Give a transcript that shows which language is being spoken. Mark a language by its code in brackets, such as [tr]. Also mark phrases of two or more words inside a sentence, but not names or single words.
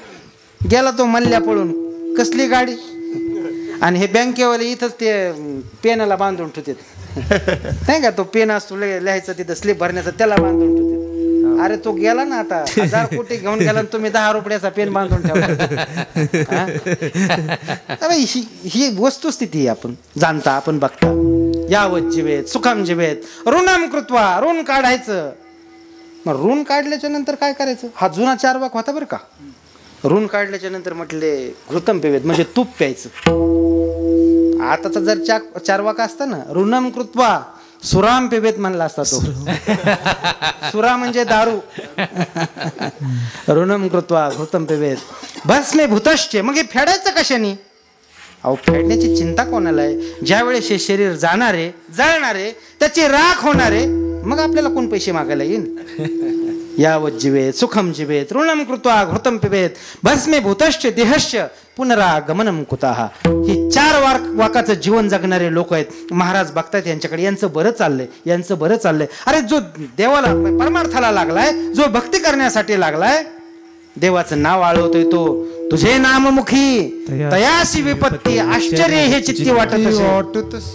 [mr] गेला तो मल्ल्या पळून, कसली गाडी. आणि हे बँकेवाले इथंच ते पेनाला बांधून ठेवतात नाही का. तो पेन असतो लिहायचं तिथं स्लिप भरण्याचं, त्याला बांधून ठेवतात. अरे तो गेला ना आता, 1000 कोटी घेऊन गेला, तुम्ही 10 रुपयाचा पेन बांधून ठेवला. ही वस्तुस्थिती आपण जाणता, आपण बघता. [sa] यावत जीवेत सुखम जीवेत ऋणम कृत्वा, [mr] ऋण काढायचं. मग ऋण काढल्याच्या नंतर काय करायचं? हा जुना 4 वाक होता बरं का. ऋण काढल्याच्या नंतर म्हटले [sa] घृतम पिवेत, [mr] म्हणजे तूप प्यायचं. आताचा जर 4 वाक असता ना, [sa] ऋणम कृत्वा सुराम पिवेत [mr] म्हणला असता तो. सुरा म्हणजे दारू. [sa] ऋणम कृत्वा घृतम पिवेत भस्मे भूतश्चे. [mr] मग हे फेडायचं कशाने? अहो फेडण्याची चिंता कोणाला आहे? ज्या वेळेस हे शरीर जाणारे, जळणारे, त्याची राख होणारे, मग आपल्याला कोण पैसे मागायला येईल? [sa] यावत जीवेत सुखम जीवेत ऋणम कृत्वा घृतम पिबेत भस्मे भूतश्च देहश्च पुनरागमनम कुतः. [mr] ही 4 वाकाचं जीवन जगणारे लोक आहेत. महाराज बघतात यांच्याकडे, यांचं बरं चाललंय, यांचं बरं चाललंय. अरे जो देवाला परमार्थाला लागलाय, जो भक्ती करण्यासाठी लागलाय, देवाचं नाव आळवतोय तो, तुझे नाममुखी तयासी विपत्ती आश्चर्य हे चित्ती वाटत असे.